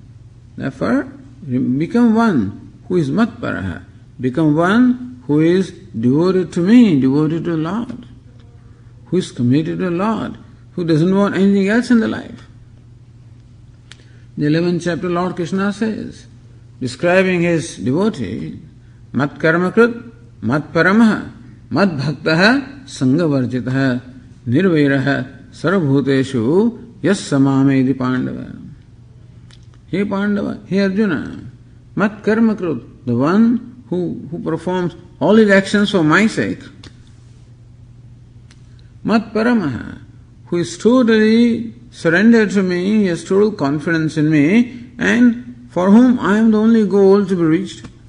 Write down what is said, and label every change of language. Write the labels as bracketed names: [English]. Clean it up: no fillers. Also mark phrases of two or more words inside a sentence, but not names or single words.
[English] Therefore, become one who is mat-paraha. Become one who is devoted to me, devoted to the Lord, who is committed to the Lord, who doesn't want anything else in the life. The 11th chapter, Lord Krishna says, describing his devotee, [Sanskrit] मत् कर्मकृत्, मत् परमः, मत् भक्तः, सङ्गवर्जितः, निर्वैरः, सर्वभूतेषु, यः स मामेति पाण्डव. [English] Hey Pandava, hey Arjuna, [Sanskrit] मत् कर्म कृत्, [English] the one who performs all his actions for my sake. [Sanskrit] मत् परमः, [English] who is totally surrendered to me, he has total confidence in me, and for whom I am the only goal to be reached.